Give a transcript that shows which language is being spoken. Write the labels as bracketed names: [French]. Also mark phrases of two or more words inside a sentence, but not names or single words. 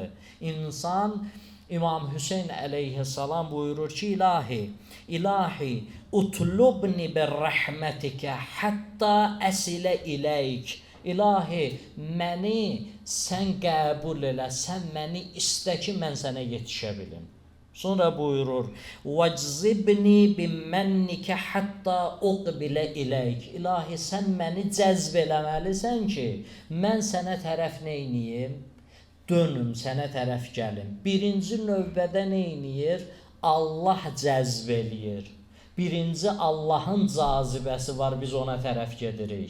[Azerbaijani] İnsan, İmam Hüseyn əleyhissalam buyurur ki, İlahi, [Arabic] اطلبني برحمتك حتى أصل إليك. [Azerbaijani] İlahi, məni sən qəbul elə, sən məni istə ki, mən sənə yetişə bilim. Sonra buyurur, [Arabic] وَجْزِبْنِي بِمَنِّكَ حَتَّى أُقْبِلَ إِلَيْكَ. [Azerbaijani] İlahi, sən məni cəzb eləməlisən ki, mən sənə tərəf neyniyim? Dönüm, sənə tərəf gəlim. Birinci növbədə neyniyir? Allah cəzb eləyir. Birinci Allahın cazibəsi var, biz ona tərəf gedirik.